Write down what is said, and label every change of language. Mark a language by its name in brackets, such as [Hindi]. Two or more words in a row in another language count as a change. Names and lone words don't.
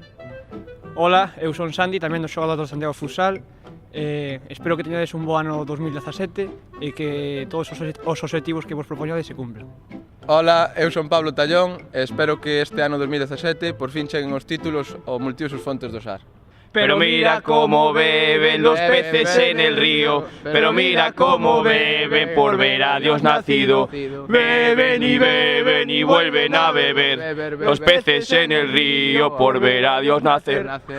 [Galician] Ola, eu son Sandy, tamén do xogador do Santiago Futsal. Espero que teñades un bo ano 2017 e que todos os obxectivos que vos propoñades se cumplan. Ola, eu son Pablo Tallón e espero que este ano 2017 por fin cheguen os títulos ao multiusos Fontes do Sar. [Spanish] Pero mira cómo beben los peces en el río, pero mira cómo beben por ver a Dios nacido. Beben y vuelven a beber los peces en el río por ver a Dios nacer.